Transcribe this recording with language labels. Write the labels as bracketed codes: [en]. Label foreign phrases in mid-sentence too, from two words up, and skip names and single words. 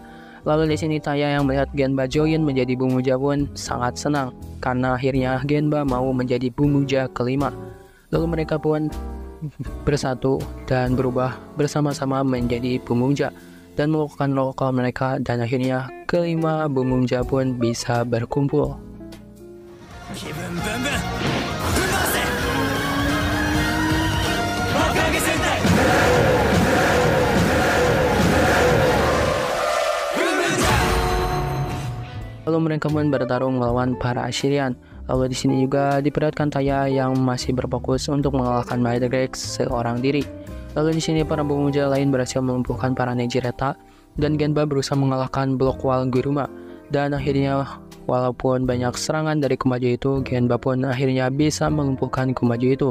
[id] Lalu di sini Taya yang melihat Genba join menjadi pemuja pun sangat senang karena akhirnya Genba mau menjadi pemuja kelima. Lalu mereka pun bersatu dan berubah bersama-sama menjadi pemuja dan melakukan lokal mereka, dan akhirnya kelima pemuja pun bisa berkumpul. [ja] 気分ブンブンぶん回せ爆上げ戦隊ブンブンジャー [id] Lalu mereka pun bertarung melawan para Assyrian. Lalu di sini juga diperlihatkan Taya yang masih berfokus untuk mengalahkan Madrex seorang diri. Lalu di sini para pemuja lain berhasil melumpuhkan para Nejireta dan Genba berusaha mengalahkan blok wall Guruma. Dan akhirnya walaupun banyak serangan dari Kumajo itu, Genba pun akhirnya bisa melumpuhkan Kumajo itu.